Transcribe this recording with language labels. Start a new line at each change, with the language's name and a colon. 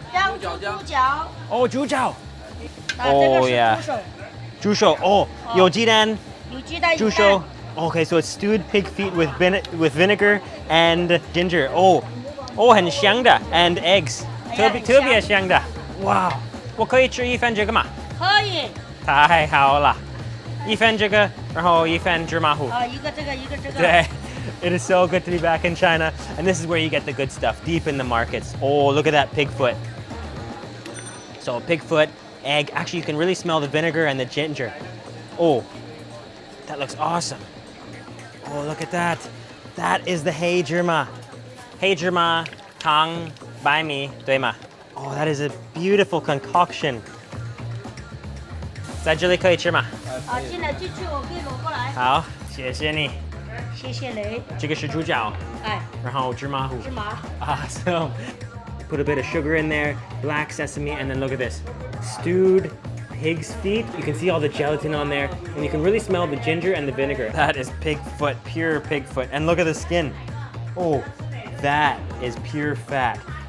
Chinese: 姜猪猪脚，哦，猪脚。这个
English: Oh
Chinese: 是
English: yeah.
Chinese: 猪手，猪手。哦，有鸡蛋。有鸡蛋，猪手。
English: Okay, so it's stewed pig feet with vinegar and ginger. Oh,
Chinese: 很香的
English: and eggs.
Chinese: 特别香的。哇，我可以吃一份这个吗？可以，太好了，一份这个，然后一份芝麻糊。一个这个，一个这个。对。
English: It is so good to be back in China, and this is where you get the good stuff, deep in the markets. Oh, look at that pig foot. So pig foot, egg. Actually, you can really smell the vinegar and the ginger. Oh, that looks awesome. Oh, look at that. That is the hei zhima. Hei zhima, tang, bai mi,
Chinese: 对吗?
English: Oh, that is a beautiful concoction.
Chinese: 在这里可以吃吗？进来进去，我可以攞過來。好，谢谢你。謝謝你。这个是猪脚，然后芝麻糊。芝麻。
English: Awesome. Put a bit of sugar in there, black sesame, and then look at this. Stewed pig's feet. You can see all the gelatin on there, and you can really smell the ginger and the vinegar. That is pig foot, pure pig foot. And look at the skin. Oh, that is pure fat.